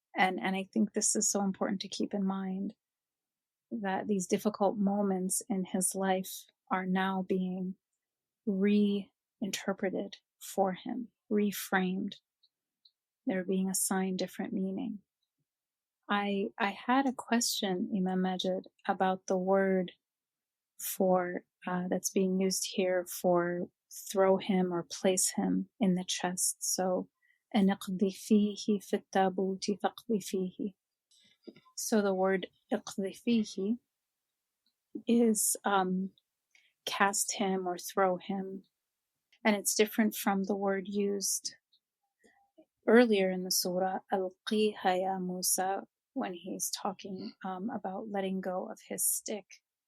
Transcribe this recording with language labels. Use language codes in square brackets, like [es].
[en] And I think this is so important to keep in mind, that these difficult moments in his life are now being reinterpreted for him, reframed. They're being assigned different meaning. I had a question, Imam Majid, about the word for that's being used here for throw him or place him in the chest. So, [ar] اقذفيه في التابوت فاقذفيه. [en] So the word اقذفيه is cast him or throw him, and it's different from the word used earlier in the surah, [ar] ألقيها يا Musa, [en] when he's talking about letting go of his stick.